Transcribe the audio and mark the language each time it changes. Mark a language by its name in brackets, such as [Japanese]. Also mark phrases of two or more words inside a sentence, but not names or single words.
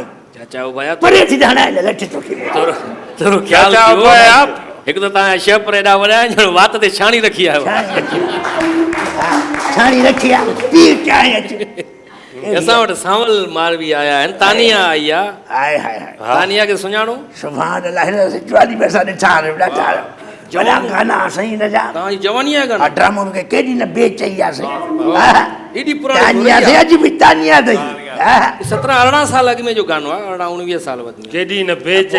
[Sindhi] चाचा उभाया परे थी हणाए लठ तोखे। थोरो ख्याल चाचा कयो। उभाया हिकु त तव्हां शहपर एॾा वॾा आहिनि, वात ते छाणी रखी आयो। छाणी रखी आहे पी चांहि अच। असां वटि सांवल मारवी आया आहिनि, तानिया आई आहे। हाय हाय हाय तानिया खे सुञाणो? सुभाणे अलाह हिन सिचवाली में असां ॾिठा ॾाढा वॾा गाना साईं हिन जा। तव्हांजी जवानी आहे गाना? ड्रामो में केॾी न बेचई आहे साईं। एॾी पुराणी तानिया से अॼु बि तानिया अथई। 17-18 साल अॻु में जो गानो आहे, 18-19 साल वधि में। केॾी न बेचई